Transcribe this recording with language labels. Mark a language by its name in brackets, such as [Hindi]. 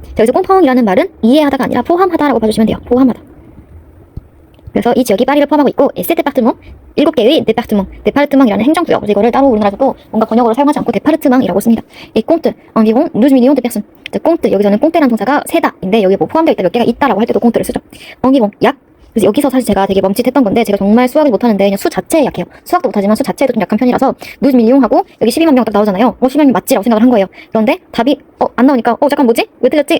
[Korean] 자, 여기서 comprend이라는 말은 이해하다가 아니라 포함하다라고 봐주시면 돼요. 포함하다. 그래서 이 지역이 파리를 포함하고 있고 [French] et cet département [Korean] 7개의 데파르트망이라는 행정구역. 이거를 따로 우리나라에서도 뭔가 번역어로 사용하지 않고 데파르트망이라고 씁니다. [French] et compte environ 12 millions de personnes. [Korean] 꽁트 여기서는 꽁트라는 동사가 세다인데 여기 뭐 포함되어 있다 몇 개가 있다라고 할 때도 꽁트를 쓰죠. environ 약. 그래서 여기서 사실 제가 되게 멈칫했던 건데 제가 정말 수학을 못하는데 그냥 수 자체에 약해요. 수학도 못하지만 수 자체에도 좀 약한 편이라서 12 million 하고 여기 12만 명 딱 나오잖아요. 12만 명 맞지라고 생각을 한 거예요. 그런데 답이 안 나오니까 잠깐 뭐지? 왜 틀렸지?